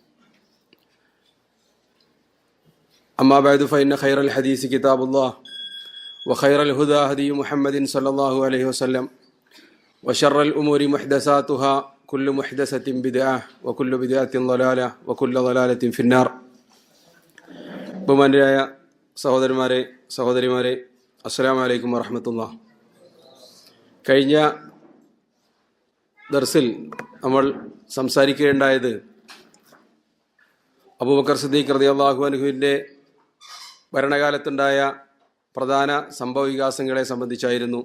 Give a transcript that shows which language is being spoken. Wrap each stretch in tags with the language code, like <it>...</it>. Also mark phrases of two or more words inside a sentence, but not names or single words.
<ar>أما بعد فإن خير الحديث كتاب الله وخير الهدى هدي محمد صلى الله عليه وسلم وشر الأمور محدثاتها كل محدثة بدعة وكل بدعة ضلالة وكل ضلالة في النار.</ar> <ml>ബഹുമാന്യരായ സഹോദരന്മാരെ സഹോദരിമാരെ,</ml> <ar>السلام عليكم ورحمة الله.</ar> <ml>കഴിഞ്ഞ ദർസിൽ നമ്മൾ സംസാരിക്കുകയുണ്ടായത് അബൂബക്കർ സിദ്ദീഖ്</ml> <ar>رضي الله عنه</ar> <ml>ഭരണകാലത്തുണ്ടായ പ്രധാന സംഭവ വികാസങ്ങളെ സംബന്ധിച്ചായിരുന്നു.</ml>